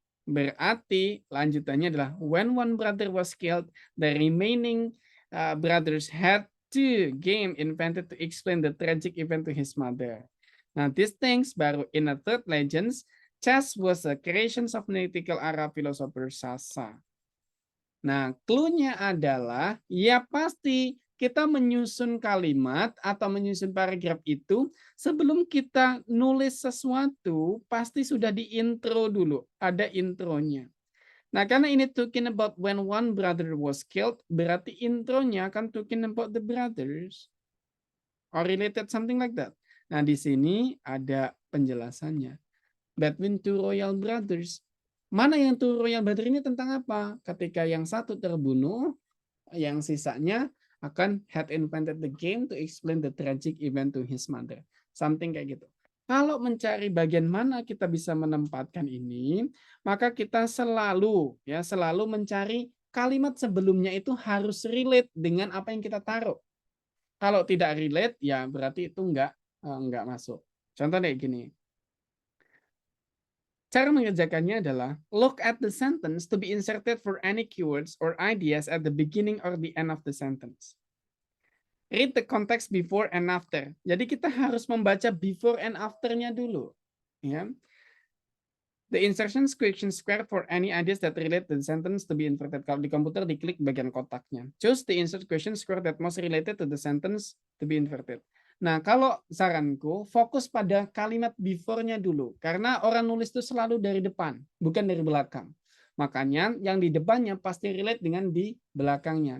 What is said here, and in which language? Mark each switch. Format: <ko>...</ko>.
<id>Berarti lanjutannya adalah</id> <en>when one brother was killed, the remaining brothers had two game invented to explain the tragic event to his mother. Nah, these things baru in a third legends, chess was a creation of mythical Arab philosopher Sasa.</en> <id>Nah, clue-nya adalah ya pasti kita menyusun kalimat atau menyusun paragraf itu sebelum kita nulis sesuatu pasti sudah di intro dulu, ada intronya. Nah, karena ini</id> <en>talking about when one brother was killed,</en> <id>berarti intronya akan</id> <en>talking about the brothers or related something like that.</en> <id>Nah, di sini ada penjelasannya.</id> <en>Between two royal brothers.</en> <id>Mana yang two royal brother ini tentang apa? Ketika yang satu terbunuh, yang sisanya akan</id> <en>had invented the game to explain the tragic event to his mother. Something</en> <id>kayak gitu. Kalau mencari bagian mana kita bisa menempatkan ini, maka kita selalu mencari kalimat sebelumnya itu harus relate dengan apa yang kita taruh. Kalau tidak relate, ya berarti itu enggak masuk. Contoh kayak gini. Cara mengerjakannya adalah</id> <en>look at the sentence to be inserted for any keywords or ideas at the beginning or the end of the sentence. Read the context before and after.</en> <id>Jadi kita harus membaca before and after-nya dulu. Ya.</id> <en>The insertion question square for any ideas that relate to the sentence to be inverted.</en> <id>Kalau di komputer diklik bagian kotaknya.</id> <en>Choose the insert question square that most related to the sentence to be inverted.</en> <id>Nah, kalau saranku, fokus pada kalimat before-nya dulu. Karena orang nulis itu selalu dari depan, bukan dari belakang. Makanya yang di depannya pasti relate dengan di belakangnya.</id>